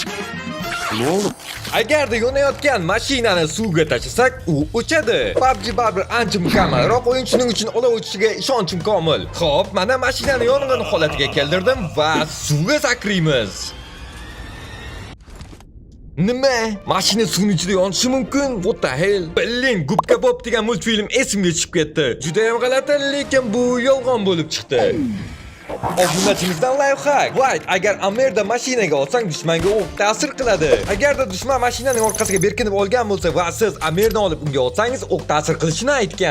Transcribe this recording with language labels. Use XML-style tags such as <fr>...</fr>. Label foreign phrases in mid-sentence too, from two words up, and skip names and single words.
<uz>Agarda yonayotgan mashinani suvga tashlasak, u o'chadi. PUBG baribir ancha mukammalroq o'yin, shuning uchun olov o'chishiga ishonchim komil. Xo'p, mana mashinani yong'in holatiga keltirdim va suvga sakraymiz. Nima? Mashina suvning ichida yonishi mumkin?</uz> <en>What the hell?</en> <uz>Biling, Gubka Bob degan multfilm esimga tushib ketdi. Juda ham g'alati, lekin bu yolg'on bo'lib chiqdi. Obunachimizdan lifehack. White, agar Amerda mashinaga olsang, dushmanga o'q ta'sir qiladi. Agarda dushman mashinaning orqasiga berkinib olgan bo'lsa va siz Amerni olib unga otsangiz, o'q ta'sir qilishini aytgan.</uz>